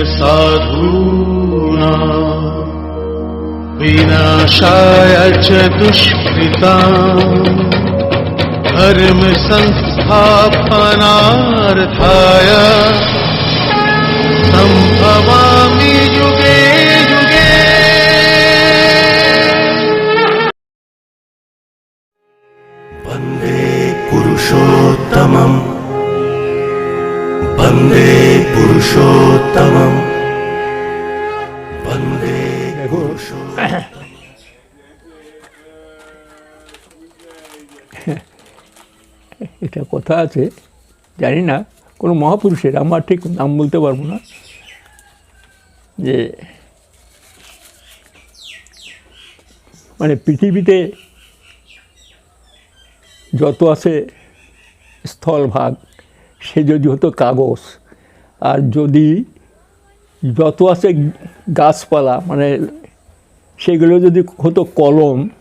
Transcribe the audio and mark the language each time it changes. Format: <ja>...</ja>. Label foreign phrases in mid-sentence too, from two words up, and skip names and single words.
<sa>साधूनाम् विनाशाय च दुष्कृताम् धर्म संस्थापनार्थाय संभवामि युगे युगे। वन्दे पुरुषोत्तमम् वन्दे पुरुषोत्तमम् वन्दे</sa> <bn>এটা কথা আছে, জানি না কোনো মহাপুরুষের, আমার ঠিক নাম বলতে পারবো না, যে মানে পৃথিবীতে যত আছে স্থলভাগ সে যদি হতো কাগজ, আর যদি যত আছে গাছপালা মানে সেগুলো যদি হতো কলম,</bn>